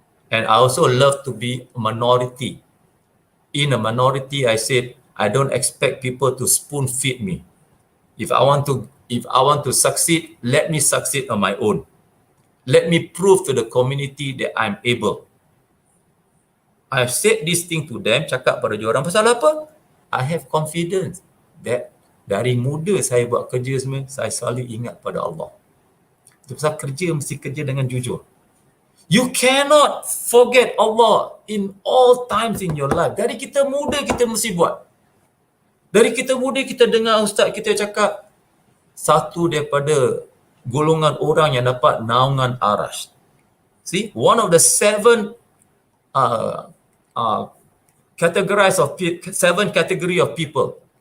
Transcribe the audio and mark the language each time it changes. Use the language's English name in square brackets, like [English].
[English] And I also love to be a minority. In a minority, I said, I don't expect people to spoon feed me. If I want to succeed, let me succeed on my own. Let me prove to the community that I'm able. I've said this thing to them, [Malay] cakap pada diorang, pasal apa? [English] I have confidence that [Malay] dari muda saya buat kerja semua, saya selalu ingat pada Allah. Itu pasal kerja mesti kerja dengan jujur. [English] You cannot forget Allah in all times in your life. [Malay] Dari kita muda kita mesti buat. Dari kita muda kita dengar ustaz kita cakap satu daripada golongan orang yang dapat naungan arash. [English] See, one of the seven categories of seven category of people.